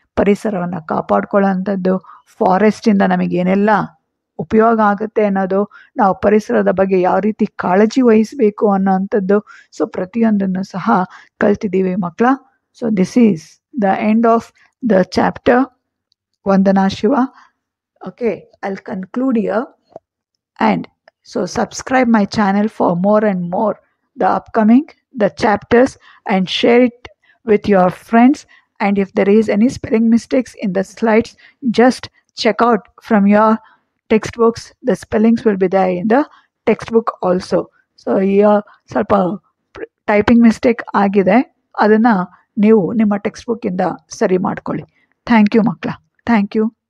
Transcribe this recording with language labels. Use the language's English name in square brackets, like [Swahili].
[Kannada] ಪರಿಸರವನ್ನು ಕಾಪಾಡ್ಕೊಳ್ಳೋಂಥದ್ದು, ಫಾರೆಸ್ಟಿಂದ ನಮಗೇನೆಲ್ಲ ಉಪಯೋಗ ಆಗುತ್ತೆ ಅನ್ನೋದು, ನಾವು ಪರಿಸರದ ಬಗ್ಗೆ ಯಾವ ರೀತಿ ಕಾಳಜಿ ವಹಿಸಬೇಕು ಅನ್ನೋವಂಥದ್ದು. ಸೊ ಪ್ರತಿಯೊಂದನ್ನು ಸಹ ಕಲ್ತಿದ್ದೀವಿ ಮಕ್ಕಳ. [English] So this is the end of the chapter Vandana Shiva. Okay, I'll conclude here. And so subscribe my channel for more and more the chapters, and share it with your friends. And if there is any spelling mistakes in the slides, just check out from your textbooks. The spellings will be there in the textbook also. So here [Kannada] ಸ್ವಲ್ಪ typing mistake ಆಗಿದೆ, ಅದನ್ನು ನೀವು ನಿಮ್ಮ text ಬುಕ್ಕಿಂದ ಸರಿ ಮಾಡ್ಕೊಳ್ಳಿ. Thank you ಮಕ್ಕಳ, thank you.